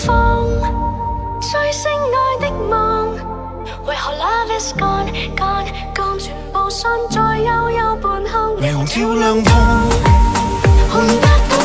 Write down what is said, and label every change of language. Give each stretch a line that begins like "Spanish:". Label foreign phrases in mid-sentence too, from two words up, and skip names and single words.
Cantonese: 風吹熄愛的夢，為何
English: love is gone gone gone，
Cantonese: 全部散在幽幽半空，霓虹照亮痛，換不